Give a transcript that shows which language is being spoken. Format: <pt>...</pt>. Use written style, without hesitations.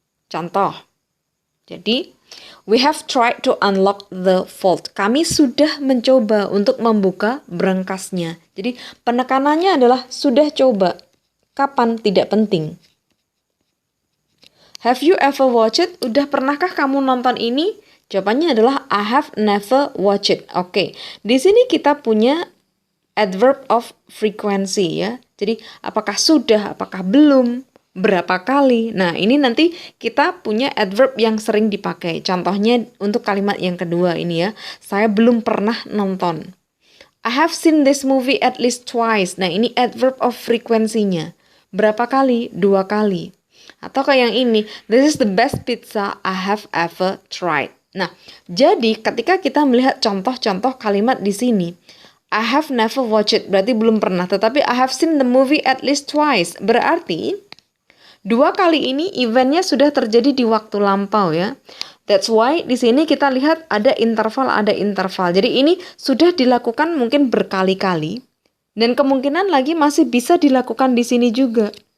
<en>Contoh, jadi, we have tried to unlock the vault.</en> <id>Kami sudah mencoba untuk membuka berangkasnya. Jadi penekanannya adalah sudah coba. Kapan tidak penting.</id> <en>Have you ever watched it?</en> <id>Udah pernahkah kamu nonton ini? Jawabannya adalah I have never watched it. Oke. Di sini kita punya adverb of frequency ya. Jadi apakah sudah, apakah belum? Berapa kali? Nah, ini nanti kita punya adverb yang sering dipakai. Contohnya untuk kalimat yang kedua ini ya. Saya belum pernah nonton.</id> <en>I have seen this movie at least twice.</en> <id>Nah, ini adverb of frequency-nya. Berapa kali? 2 kali. Atau kayak yang ini.</id> <en>This is the best pizza I have ever tried. Nah, jadi ketika kita melihat contoh-contoh kalimat di sini, I have never watched it, berarti belum pernah. Tetapi I have seen the movie at least twice.</en> <id>Berarti 2 kali ini eventnya sudah terjadi di waktu lampau ya. That's why di sini kita lihat ada interval. Jadi ini sudah dilakukan mungkin berkali-kali. Dan kemungkinan lagi masih bisa dilakukan di sini juga.</id>